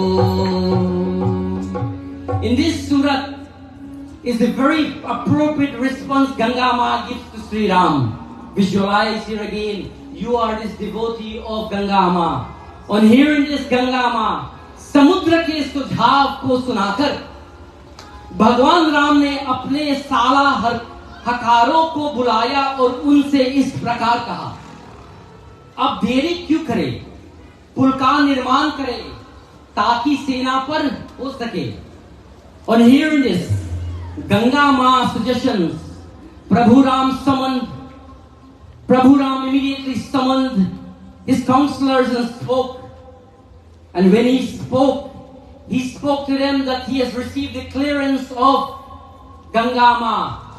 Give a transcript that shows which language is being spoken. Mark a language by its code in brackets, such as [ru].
[en] In this surat is the very appropriate response Ganga Ma gives to Sri Ram. Visualize here again, you are this devotee of Ganga Ma. On hearing this Ganga Ma, [hi] समुद्र के सुझाव को सुनाकर भगवान राम ने अपने साला हकारों को बुलाया और उनसे इस प्रकार कहा, अब देरी क्यों करे, पुल का निर्माण करे ताकि सेना पर हो सके. [en] On hearing this, Ganga Ma suggestions, Prabhu Ram immediately summoned his counselors and spoke. And when he spoke to them that he has received the clearance of Ganga Ma.